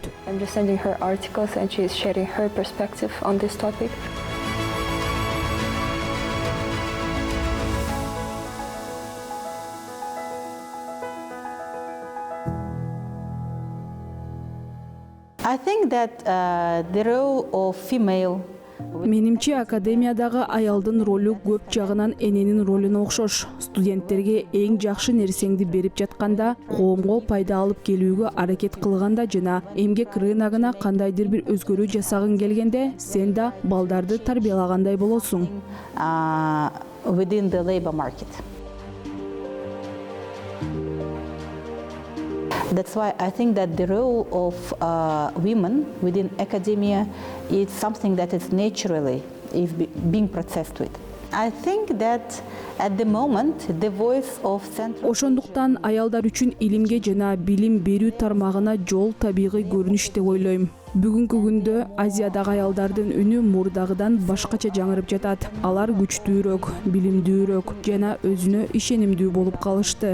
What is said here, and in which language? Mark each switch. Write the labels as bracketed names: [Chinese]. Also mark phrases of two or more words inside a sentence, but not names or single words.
[English] I'm just sending her articles and she is sharing her perspective on this topic. I think that the role of female. [Kyrgyz] Менимче академиядагы аялдын ролу көп жагынан эненин ролуна окшош. Студенттерге эң жакшы нерсеңди берип жатканда, коомго пайда алып келүүгө аракет кылганда жана эмгек рыногуна кандайдыр бир өзгөрүү жасагың келгенде, сен да балдарды тарбиялагандай болосуң. [English] Within the labor market. That's why I think that the role of women within academia is something that is naturally being processed with. I think that at the moment the voice of central. [Kyrgyz] Ошондуктан аялдар үчүн илимге жана билим берүү тармагына жол табигый көрүнүш деп ойлойм. Бүгүнкү күндө Азиядагы аялдардын үнү мурдагыдан башкача жаңырып жатат. Алар күчтүүрөөк, билимдүүрөөк жана өзүнө ишенимдүү болуп калышты.